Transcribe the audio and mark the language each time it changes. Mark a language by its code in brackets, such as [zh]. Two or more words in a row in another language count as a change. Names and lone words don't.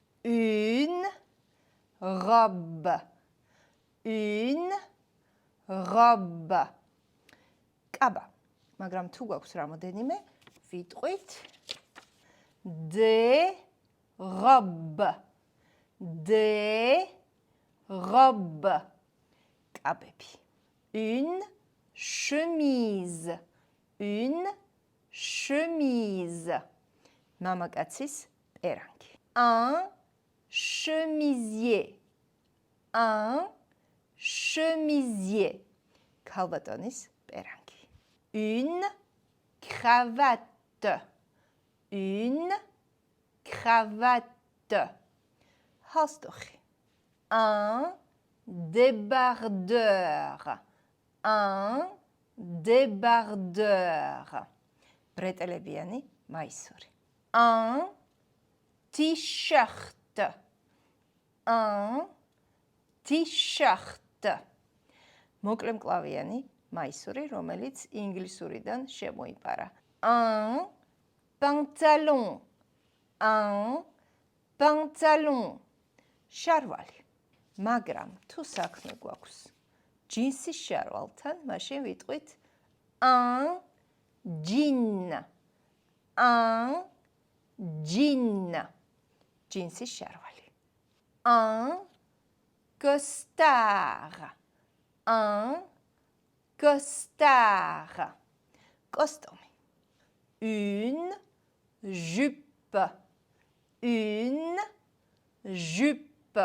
[fr] une robe. Une robe. [ka] კაბა. მაგრამ თუ გვაქვს რამოდენიმე, ვიტყვით [fr] des robes. Des robes. კაბები. Une chemise. Une chemise. [ka] მამაკაცის პერანგი. [fr] Un chemisier. Un chemisier. [ka] ქალბატონის პერანგი. [fr] Une cravate. Une cravate. Halsdochi. Un débardeur. Un débardeur. [ka] ბრეტელებიანი მაისური. [fr] Un t-shirt. Un t-shirt. [ka] მოკლემკლავიანი მაისური, რომელიც ინგლისურიდან შემოიპარა. [fr] Un pantalon. Un pantalon. [ka] შარვალი. მაგრამ თუ საქმე გვაქვს ჯინსის შარვალთან, მაშინ ვიტყვით [fr] un jean. Un jean. [ka] ჯინსის შარვალი. [fr] Un costard. Un costard. კოსტუმი. Une jupe. Une jupe.